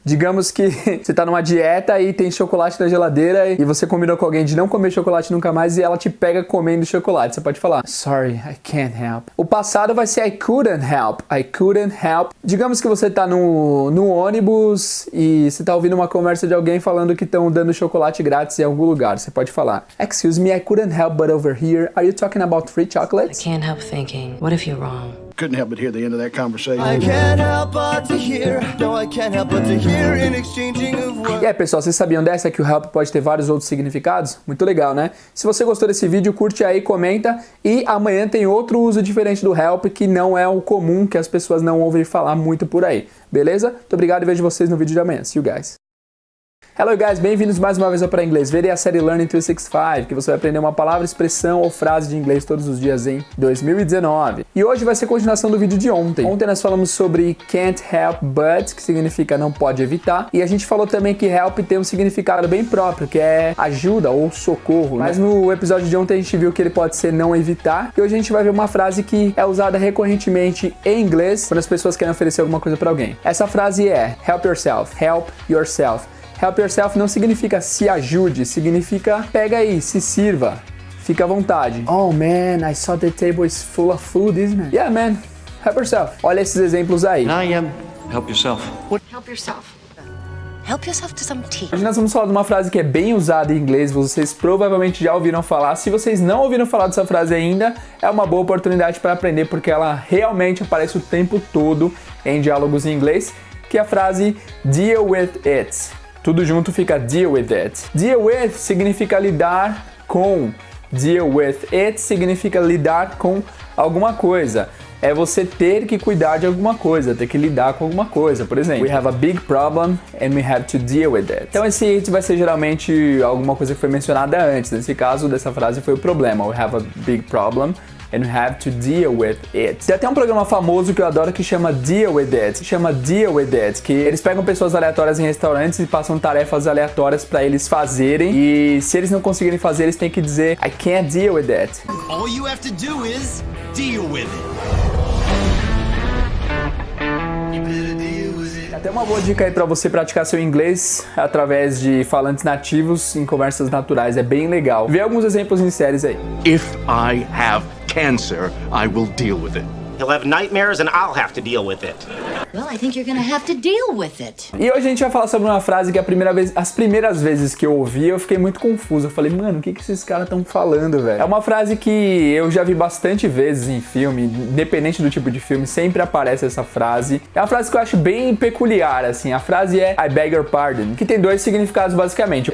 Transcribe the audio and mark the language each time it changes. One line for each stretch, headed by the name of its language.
Portuguese: Digamos que você tá numa dieta e tem chocolate na geladeira e você combinou com alguém de não comer chocolate nunca mais e ela te pega comendo chocolate. Você pode falar,
English: sorry, I can't help.
Portuguese: O passado vai ser
English: I couldn't help. I couldn't help.
Portuguese: Digamos que você tá no ônibus e você tá ouvindo uma conversa de alguém falando que estão dando chocolate grátis em algum lugar. Você pode falar,
English: excuse me, I couldn't help but over here. Are you talking about free chocolates? I can't help thinking, what if you're wrong? Couldn't help but hear the end of that conversation. I can't help but to hear, no I can't help but to hear in exchanging of words.
Portuguese: E aí, pessoal, vocês sabiam dessa que o help pode ter vários outros significados? Muito legal, né? Se você gostou desse vídeo, curte aí, comenta e amanhã tem outro uso diferente do help que não é o comum, que as pessoas não ouvem falar muito por aí. Beleza? Muito obrigado e vejo vocês no vídeo de amanhã.
English: See you guys. Hello guys,
Portuguese: bem-vindos mais uma vez ao Pra Inglês Ver e a série Learning 365, que você vai aprender uma palavra, expressão ou frase de inglês todos os dias em 2019. E hoje vai ser a continuação do vídeo de ontem. Ontem nós falamos sobre can't help but, que significa não pode evitar, e a gente falou também que help tem um significado bem próprio, que é ajuda ou socorro. Mas no episódio de ontem a gente viu que ele pode ser não evitar, e hoje a gente vai ver uma frase que é usada recorrentemente em inglês quando as pessoas querem oferecer alguma coisa para alguém. Essa frase é
English: help yourself, help yourself.
Portuguese: Help yourself não significa se ajude, significa pega aí, se sirva, fica à vontade.
English: Oh man, I saw the table is full of food, isn't it? Yeah man, help yourself.
Portuguese: Olha esses exemplos aí.
English: Can I help yourself? Help yourself. Help yourself to some tea.
Portuguese: Hoje nós vamos falar de uma frase que é bem usada em inglês, vocês provavelmente já ouviram falar. Se vocês não ouviram falar dessa frase ainda, é uma boa oportunidade para aprender, porque ela realmente aparece o tempo todo em diálogos em inglês, que é a frase deal with it. Tudo junto fica deal with it. Deal with significa lidar com. Deal with it significa lidar com alguma coisa. É você ter que cuidar de alguma coisa, ter que lidar com alguma coisa. Por exemplo,
English: we have a big problem and we have to deal with it.
Portuguese: Então esse it vai ser geralmente alguma coisa que foi mencionada antes. Nesse caso, dessa frase foi o problema.
English: We have a big problem and we have to deal with it.
Portuguese: Tem até um programa famoso que eu adoro que chama Deal With It. Chama Deal With It, que eles pegam pessoas aleatórias em restaurantes e passam tarefas aleatórias pra eles fazerem. E se eles não conseguirem fazer, eles têm que dizer
English: I can't deal with it. All you have to do is deal with it.
Portuguese: Até uma boa dica aí pra você praticar seu inglês através de falantes nativos em conversas naturais. É bem legal. Vê alguns exemplos em séries aí.
English: If I have cancer, I will deal with it. He'll have nightmares and I'll have to deal with it. Well, I think you're gonna have to deal with it.
Portuguese: E hoje a gente vai falar sobre uma frase que as primeiras vezes que eu ouvi, eu fiquei muito confuso. Eu falei, mano, o que esses caras estão falando, velho? É uma frase que eu já vi bastante vezes em filme, independente do tipo de filme, sempre aparece essa frase. É uma frase que eu acho bem peculiar, assim. A frase é
English: I beg your pardon,
Portuguese: que tem dois significados basicamente.